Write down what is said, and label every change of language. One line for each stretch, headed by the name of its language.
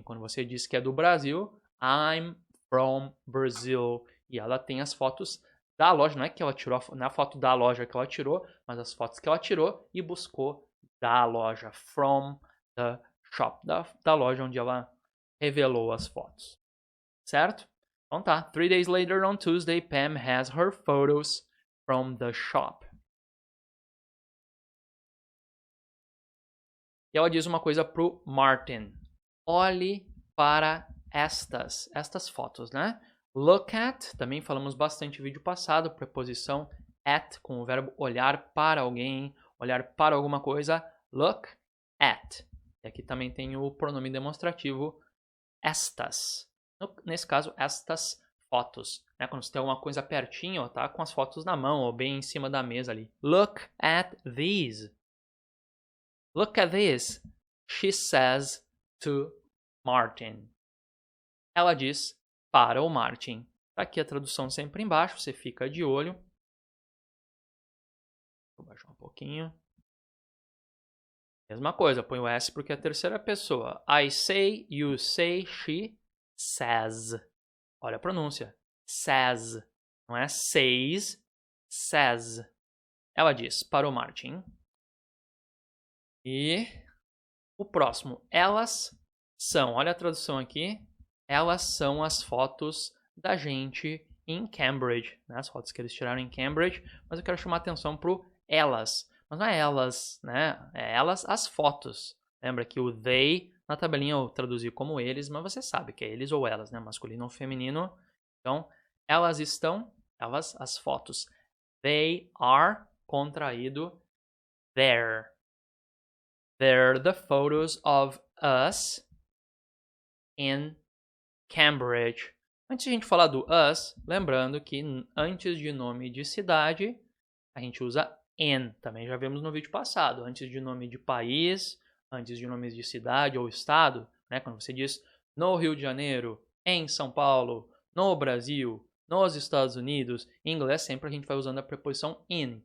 Portuguese: Quando você diz que é do Brasil,
English: I'm from Brazil.
Portuguese: E ela tem as fotos da loja. Não é que ela tirou, não é a foto da loja que ela tirou, mas as fotos que ela tirou e buscou da loja.
English: From the shop.
Portuguese: Da loja onde ela revelou as fotos. Certo? Então tá.
English: 3 days later on Tuesday, Pam has her photos from the shop.
Portuguese: E ela diz uma coisa pro Martin. Olhe para estas fotos, né?
English: Look at,
Portuguese: também falamos bastante no vídeo passado, preposição at, com o verbo olhar para alguém, olhar para alguma coisa.
English: Look at.
Portuguese: E aqui também tem o pronome demonstrativo estas. Nesse caso, estas fotos. Né? Quando você tem alguma coisa pertinho, tá com as fotos na mão ou bem em cima da mesa ali.
English: Look at these. Look at this, she says to Martin.
Portuguese: Ela diz para o Martin. Tá aqui a tradução sempre embaixo, você fica de olho. Vou baixar um pouquinho. Mesma coisa, põe o S porque é a terceira pessoa.
English: I say, you say, she says.
Portuguese: Olha a pronúncia.
English: Says.
Portuguese: Não é says, says. Ela diz para o Martin. E o próximo, elas são, olha a tradução aqui, elas são as fotos da gente em Cambridge, né? As fotos que eles tiraram em Cambridge, mas eu quero chamar a atenção pro elas, mas não é elas, né? É elas as fotos. Lembra que o they na tabelinha eu traduzi como eles, mas você sabe que é eles ou elas, né? Masculino ou feminino. Então, elas estão, elas as fotos.
English: They are,
Portuguese: contraído,
English: there. They're the photos of us in Cambridge.
Portuguese: Antes de a gente falar do us, lembrando que antes de nome de cidade, a gente usa in. Também já vimos no vídeo passado. Antes de nome de país, antes de nomes de cidade ou estado, né? Quando você diz no Rio de Janeiro, em São Paulo, no Brasil, nos Estados Unidos, em inglês sempre a gente vai usando a preposição in.